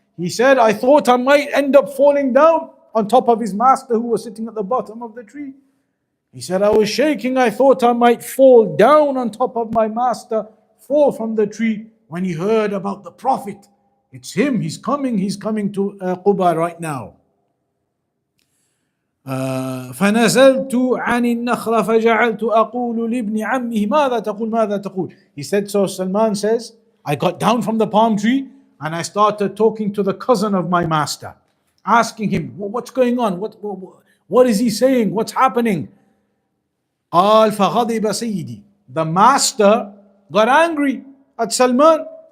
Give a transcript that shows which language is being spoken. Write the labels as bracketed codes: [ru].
[en] He said, I thought I might end up falling down on top of his master who was sitting at the bottom of the tree. He said, I was shaking. I thought I might fall down on top of my master, fall from the tree, when he heard about the prophet. It's him, he's coming to Quba right now. [ar] فنزلت عن النخلة فجعلت أقول لابن عمه ماذا تقول. [en] He said, so Salman says, I got down from the palm tree and I started talking to the cousin of my master, asking him, what's going on? What is he saying? What's happening? [ar] قال فغضب سيدي. [en] The master got angry at Salman.